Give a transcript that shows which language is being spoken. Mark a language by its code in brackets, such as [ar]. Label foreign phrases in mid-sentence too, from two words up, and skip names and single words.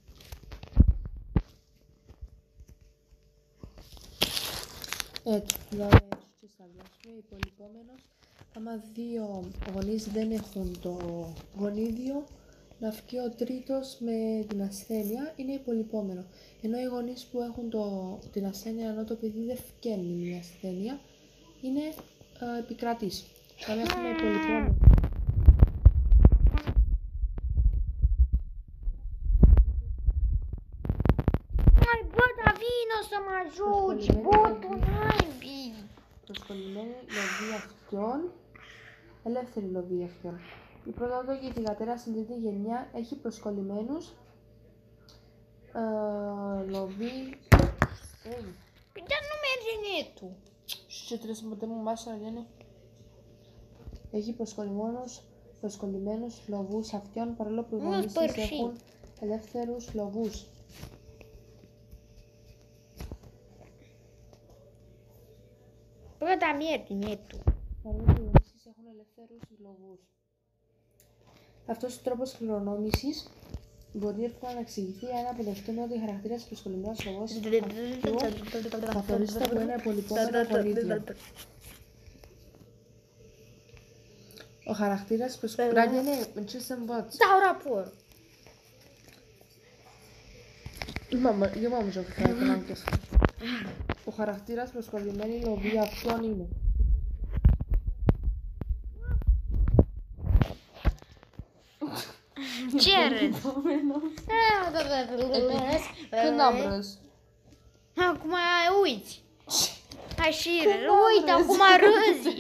[el] Έτσι, δηλαδή έτσι θα διάσουμε, υπολοιπόμενος, άμα δύο γονείς δεν έχουν το γονίδιο, να βγει ο τρίτος με την ασθένεια είναι υπολοιπόμενο. Ενώ οι γονείς που έχουν την ασθένεια, ενώ το παιδί δεν βγαίνει μια ασθένεια, είναι επικρατής. Θα έχουμε υπολοιπόμενο. [ro] Hai, bă, dar vino să mă ajut! Bă, tu naibii! [el] Προσκολλημένη λοβή αυτιών, ελεύθερη λοβή αυτιών. Η πρωτότοκη και η θυγατέρα στην τρίτη γενιά έχει προσκολλημένους λοβή. [ro] Dar nu merge netul. Și ce trebuie să mutăm în masă, Ariane? [el] Έχει προσκολλημένους λοβούς αυτιών παρόλο που οι γονείς της έχουν ελεύθερους λοβούς. [ro] Bă, dar merge netul. [el] Παρόλο που οι γονείς της έχουν ελεύθερους λοβούς. Αυτός ο τρόπος κληρονόμησης μπορεί εύκολα να εξηγηθεί αν αποδεχτούμε ότι ο χαρακτήρας της προσκολλημένος λοβός καθορίζεται από ένα υπολοιπόμενο γονίδιο. Ο χαρακτήρας της προσκολλημένης... [ro] Ράνιανε, ce să învăț? Dau raport. Eu m-am jucat că n-am chestia. [el] Ο χαρακτήρας προσκολλημένη λοβή αυτιών είναι [ro] Ce râzi? Când am râs? Acum uiți. Hai și uite, acum râzi.